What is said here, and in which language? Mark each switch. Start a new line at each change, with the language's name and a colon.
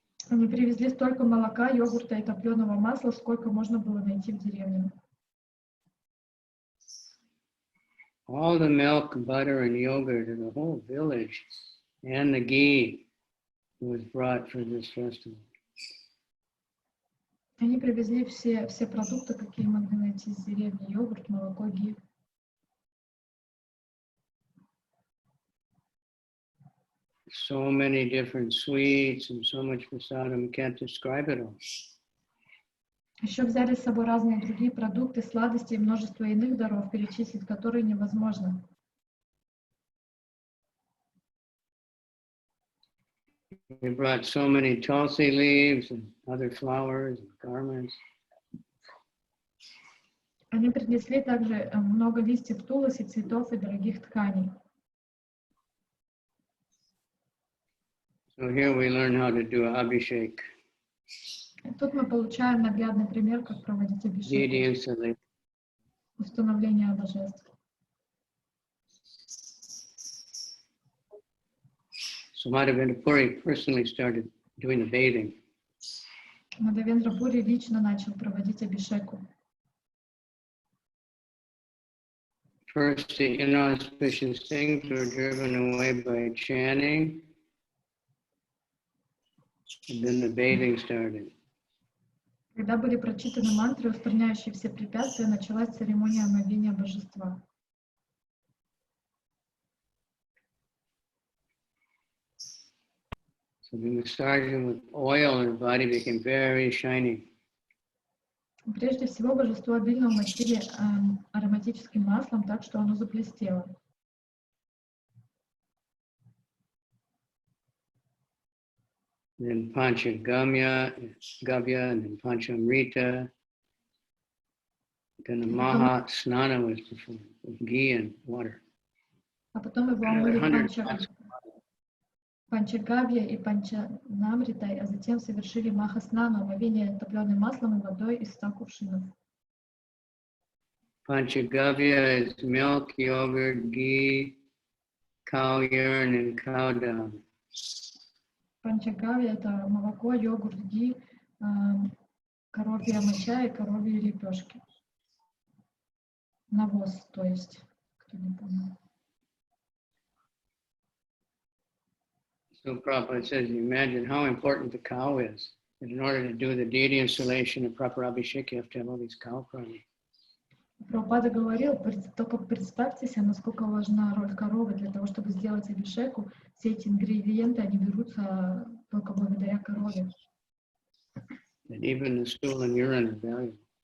Russian: Они привезли столько молока, йогурта и топленого масла, сколько можно было найти в деревне.
English: All the milk, butter, and yogurt in the whole village, and the ghee was brought for this festival.
Russian: Они привезли все продукты, какие могли найти из деревни: йогурт, молоко, ги.
English: So many different sweets and so much prasadam, can't describe it all.
Russian: Еще взяли с собой разные другие продукты, сладости и множество иных даров, перечислить которые невозможно.
English: We brought so many tulsi leaves and other flowers and garments.
Russian: Они принесли также много листьев тулоси, цветов и дорогих тканей.
English: So here we learn how to do abhishek.
Russian: Тут мы получаем наглядный пример, как проводить абхишек, установление божеств.
English: So Mādhavendra Puri personally started doing the bathing.
Russian: Мадхавендра Пури лично начал проводить абхишеку.
English: First, the inauspicious things were driven away by chanting, and then the bathing started.
Russian: Когда были прочитаны мантры, устраняющие все препятствия, началась церемония омовения божества.
English: So we massaged him with oil, and his body became very shiny.
Russian: Прежде всего, божество обильно умастили ароматическим маслом, так что оно заблестело.
English: Then Panchagavya, and then Panchamrita. Then the Maha Snana was performed with ghee and water.
Russian: А потом его омыли Панчагавья и Панчанамритой, а затем совершили Махаснана, омовение топленым маслом и водой из 100 кувшинов.
English: Panchagavya is milk, yogurt, ghee, cow urine, and cow dung.
Russian: Панчагавья — это молоко, йогурт, ги, коровья моча и коровьи лепешки. Навоз, то есть, кто не понял.
English: So Prabhupada says, you imagine how important the cow is. And in order to do the deity installation and proper abhishek, you have to have all these cow prana.
Russian: Прабхупада говорил, только представьте себе, насколько важна роль коровы для того, чтобы сделать абишеку. Все эти ингредиенты, они берутся только благодаря корове.
English: And even the stool and urine are valuable.